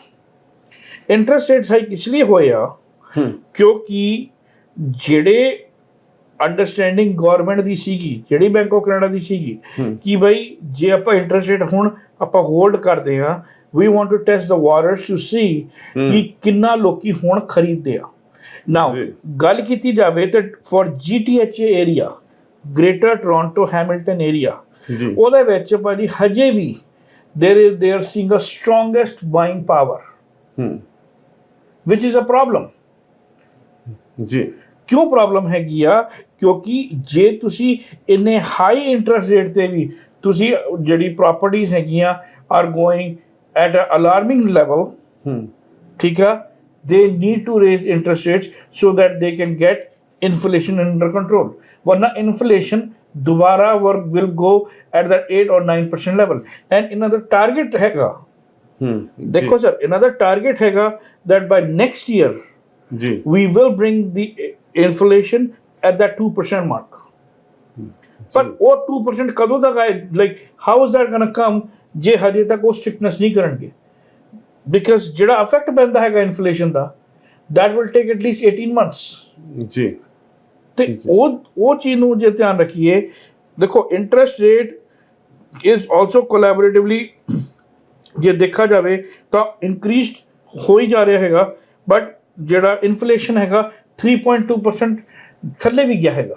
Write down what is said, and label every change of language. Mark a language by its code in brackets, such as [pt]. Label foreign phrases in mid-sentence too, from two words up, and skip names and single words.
[en] interest rates high [pa] ਇਸ ਲਈ ਹੋਏ ਆ ਕਿਉਂਕਿ ਜਿਹੜੇ [en] understanding government [pa] ਦੀ ਸੀਗੀ, ਜਿਹੜੀ ਬੈਂਕ ਆਫ ਕੈਨੇਡਾ ਦੀ ਸੀਗੀ, ਕਿ ਬਈ ਜੇ ਆਪਾਂ [en] interest rate [pa] ਹੁਣ ਆਪਾਂ ਹੋਲਡ ਕਰਦੇ ਆ, [en] we want to test the waters to see [pa] ਕਿ ਕਿੰਨਾ ਲੋਕੀ ਹੁਣ ਖਰੀਦਦੇ ਆ। [en] ਨਾਓ [pa] ਗੱਲ ਕੀਤੀ ਜਾਵੇ ਤਾਂ [en] for GTHA area, ਗ੍ਰੇਟਰ ਟੋਰਾਂਟੋ ਹੈਮਿਲਟਨ ਏਰੀਆ, [pa] ਉਹਦੇ ਵਿੱਚ ਭਾਜੀ ਹਜੇ ਵੀ [en] they are seeing a strongest buying power, which is a problem. [pa] ਜੀ ਕਿਉਂ ਪ੍ਰੋਬਲਮ ਹੈਗੀ ਆ? ਕਿਉਂਕਿ ਜੇ ਤੁਸੀਂ ਇੰਨੇ [en] high interest rate [pa] ਤੇ ਵੀ ਤੁਸੀਂ ਜਿਹੜੀ ਪ੍ਰਾਪਰਟੀਆਂ ਹੈਗੀਆਂ [en] are going at a alarming level, [pa] ਠੀਕ ਆ, [en] they need to raise interest rates so that they can get inflation under control. Varna inflation dobara will go at that 8 or 9% level, and another target [pa] ਹੈਗਾ, ਦੇਖੋ ਸਰ, [en] another target हैगा that by next year [pa] जी [en] we will bring the inflation at that 2% mark. [pa] ਪਰ ਵੋ 2% ਕਦੋਂ ਤੱਕ ਆਏ? [en] Like how is that gonna come [pa] ਜੇ ਹਜੇ ਤੱਕ ਵੋ strictness ਨਹੀਂ ਕਰੇਂਗੇ? Because ਜਿਹੜਾ ਅਫੈਕਟ ਪੈਂਦਾ ਹੈਗਾ ਇਨਫਲੇਸ਼ਨ ਦਾ, [en] that will take at least 18 months. [pa] ਜੀ ਤੇ ਉਹ ਚੀਜ਼ ਨੂੰ ਜੇ ਧਿਆਨ ਰੱਖੀਏ, ਦੇਖੋ [en] interest rate is also collaboratively [pa] ਜੇ ਦੇਖਿਆ ਜਾਵੇ ਤਾਂ ਇਨਕਰੀਜ਼ਡ ਹੋ ਹੀ ਜਾ ਰਿਹਾ ਹੈਗਾ, ਬਟ ਜਿਹੜਾ ਇਨਫਲੇਸ਼ਨ ਹੈਗਾ 3.2% ਥੱਲੇ ਵੀ ਗਿਆ ਹੈਗਾ।